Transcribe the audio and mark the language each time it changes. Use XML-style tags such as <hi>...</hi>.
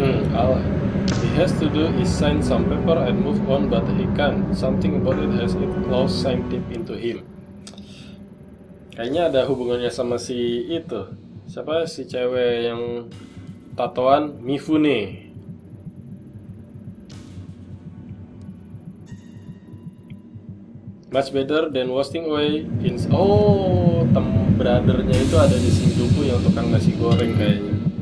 <en>All he has to do is sign some paper and move on, but he can't. Something about it has its claws sank deep into him.</en> <id>Kayaknya ada hubungannya sama si itu. Siapa si cewek yang tatoan? Mifune.</id> <en>Much better than wasting away in...</en> <id>Oh, brothernya itu ada di Shinjuku yang tukang nasi goreng kayaknya.</id>